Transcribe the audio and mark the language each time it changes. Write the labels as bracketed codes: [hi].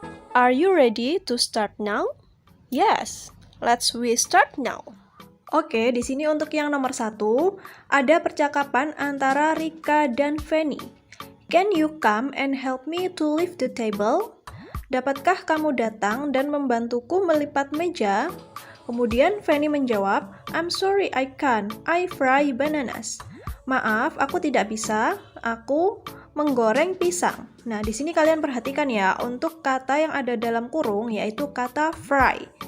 [en] Are you ready to start now? Yes, let's we start now. [id] Oke, di sini untuk yang nomor 1, ada percakapan antara Rika dan Fanny. [en] Can you come and help me to lift the table? [id] Dapatkah kamu datang dan membantuku melipat meja? Kemudian Fanny menjawab, [en] I'm sorry I can't, I fry bananas. [id] Maaf, aku tidak bisa, aku menggoreng pisang. Nah, di sini kalian perhatikan ya, untuk kata yang ada dalam kurung yaitu kata fry.